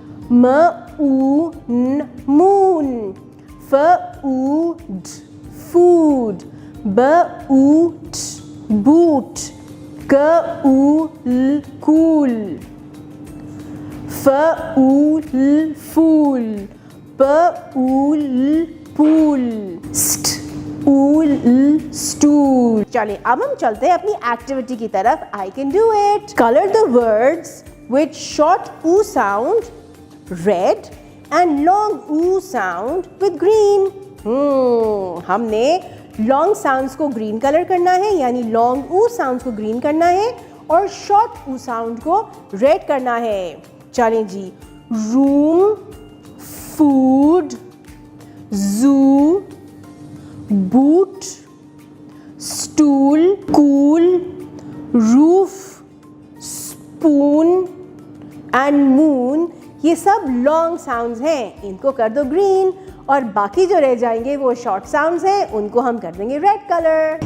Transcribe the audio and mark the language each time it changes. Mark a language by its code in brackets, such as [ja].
[ur] م او ن مون, ف او ڈ فوڈ, ب او ٹ بوٹ, ک او ل کول, ف او ل فول, پ او ل پول, سٹ او ل سٹول. چلیں اب ہم چلتے ہیں اپنی ایکٹیویٹی کی طرف. [en] I can do it. Color the words with short oo sound red and long oo sound with green. [ur] ہم نے لانگ ساؤنڈس کو گرین کلر کرنا ہے یعنی لانگ او ساؤنڈس کو گرین کرنا ہے اور شارٹ او ساؤنڈ کو ریڈ کرنا ہے. چلیں جی. روم, food, zoo, boat, stool, cool, roof, spoon and moon, یہ سب لانگ ساؤنڈز ہیں, ان کو کر دو گرین, اور باقی جو رہ جائیں گے وہ شارٹ ساؤنڈز ہیں, ان کو ہم کر دیں گے ریڈ کلر.